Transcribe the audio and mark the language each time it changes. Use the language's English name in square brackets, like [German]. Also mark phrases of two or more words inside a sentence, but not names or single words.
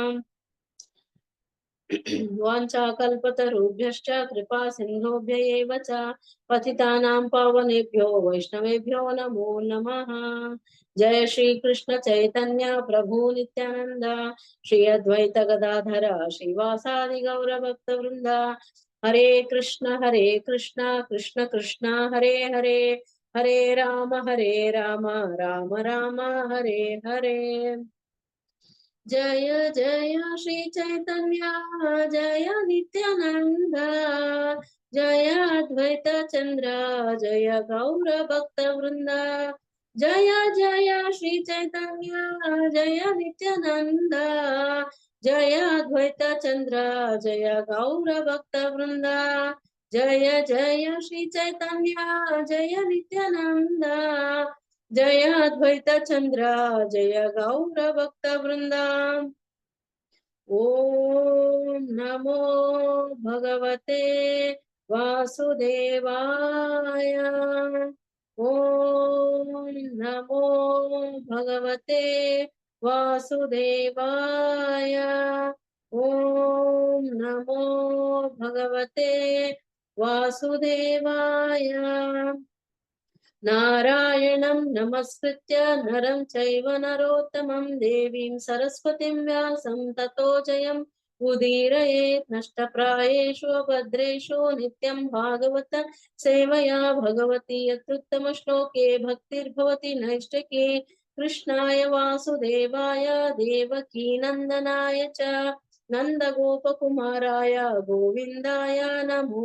[Sanskrit] वाञ्छाकल्पतरुभ्यश्च कृपा सिन्धुभ्य एव च पतितानां पावनेभ्यो वैष्णवेभ्यो नमो नमः। जय श्री कृष्ण चैतन्य प्रभु नित्यानंद श्री अद्वैत गदाधर श्रीवासादि गौर भक्त वृंद। हरे कृष्ण कृष्ण कृष्ण हरे हरे हरे राम राम राम हरे हरे। जय जय श्री चैतन्य जय नित्यानंद జయ అద్వైత చంద్ర జయ గౌర భక్త వృంద జయ జయ శ్రీ చైతన్య జయ నిత్యానంద జయ అద్వైత చంద్ర జయ గౌర భక్త వృంద జయ జయ శ్రీ చైతన్య జయ నిత్యానంద జయ అద్వైత చంద్ర జయ గౌర భక్త వృంద ఓం నమో భగవతే వాసుదేవాయ ఓం నమో భగవతే వాసుదేవాయ ఓం నమో భగవతే వాసుదేవాయ నారాయణం నమస్కృత్య నరం చైవ నరోత్తమం దేవీం సరస్వతిం వ్యాసం తతో జయం ఉదీరయేత్ నష్టప్రాయేషు భద్రేషు నిత్యం భాగవత సేవయా భగవతి యత్రుత్తమ శ్లోకే భక్తిర్భవతి నైష్ఠికే కృష్ణాయ వాసుదేవాయ దేవకీ నందనాయ చ నందగోపకుమారాయ గోవిందాయ నమో